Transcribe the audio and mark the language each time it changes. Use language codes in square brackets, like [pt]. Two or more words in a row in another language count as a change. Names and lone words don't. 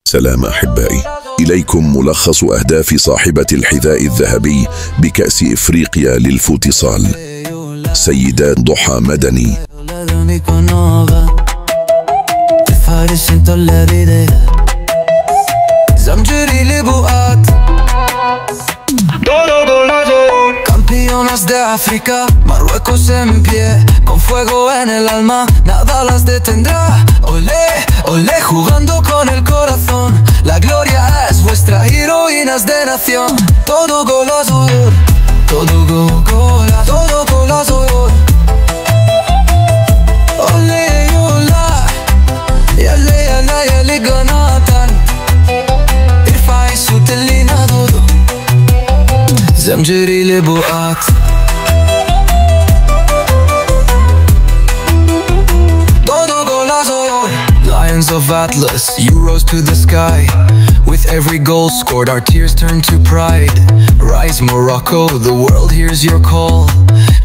[ar] سلام أحبائي، إليكم ملخص أهداف صاحبة الحذاء الذهبي بكأس إفريقيا للفوتسال سيدات ضحى مدني. [es] Campeonas de África, Marruecos en pie, con fuego en el alma, nada las detendrá. Olé, olé, jugando con el corazón, la gloria es vuestra, heroínas de nación. Todo golazo, todo golazo, todo golazo. Olé, olá, yale, yale, yale, ganatan. Irfai sutelina dodo, [ar] زمجري لبؤات. [en] Lions of Atlas, you rose to the sky. With every goal scored, our tears turn to pride. Rise Morocco, the world hears your call.